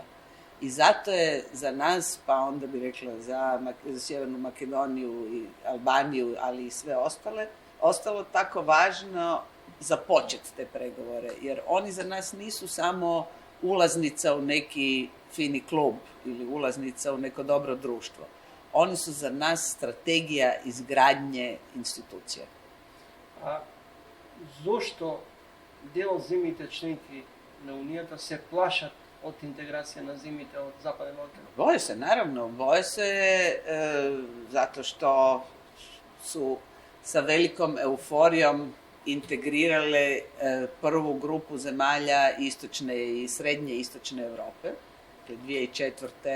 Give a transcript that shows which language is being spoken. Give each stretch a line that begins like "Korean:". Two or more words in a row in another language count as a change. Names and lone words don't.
Croatian: I zato je za nas, pa onda bi rekla za Sjevernu Makedoniju i Albaniju, ali i sve ostalo tako važno započeti te pregovore, jer oni za nas nisu samo ulaznica u neki fini klub ili ulaznica u neko dobro društvo. Oni su za nas strategija izgradnje institucija.
Macedonian: А зошто дел земјите членки на Uniјата се плашат од интеграција на земјите од Западен Балкан?
Croatian: Boje se, naravno. Boje se zato što su sa velikom euforijom integrirale prvu grupu zemalja istočne i srednje istočne Europe. 2004.